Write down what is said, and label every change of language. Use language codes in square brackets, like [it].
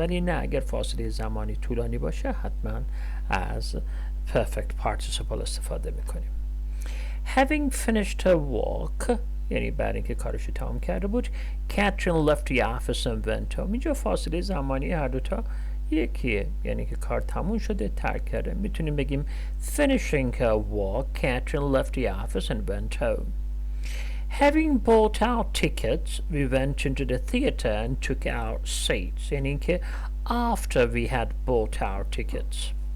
[fa] ولی نه اگر فاصله زمانی طولانی باشه حتما از perfect participle استفاده میکنیم. [en] having finished her work [fa] یعنی بعد اینکه کارش رو تمام کرده بود [en] Catherine left the office and went home. [fa] اینجا فاصله زمانی هر دوتا یکیه، یعنی که کار تموم شده ترک کرده. [en] میتونیم بگیم finishing her work Catherine left the office and went home. having bought our tickets we went into the theater and took our seats یعنی که after we had bought our tickets.